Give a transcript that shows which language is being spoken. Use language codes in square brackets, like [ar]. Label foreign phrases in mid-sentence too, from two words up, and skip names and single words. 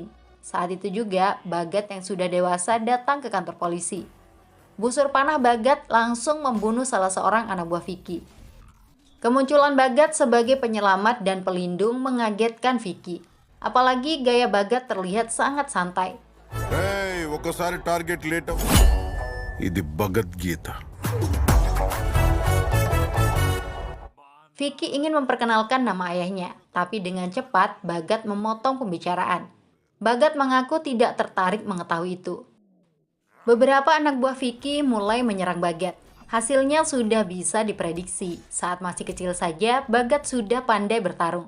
[id] Saat itu juga, Bhagat yang sudah dewasa datang ke kantor polisi. Busur panah Bhagat langsung membunuh salah seorang anak buah Vicky. Kemunculan Bhagat sebagai penyelamat dan pelindung mengagetkan Vicky. Apalagi gaya Bhagat terlihat sangat santai. [te] Hey, ఒకసారి [en] target late [te] ఇది భగవద్గీత. [id] Vicky ingin memperkenalkan nama ayahnya, tapi dengan cepat Bhagat memotong pembicaraan. Bhagat mengaku tidak tertarik mengetahui itu. Beberapa anak buah Vicky mulai menyerang Bhagat. Hasilnya sudah bisa diprediksi. Saat masih kecil saja, Bhagat sudah pandai bertarung.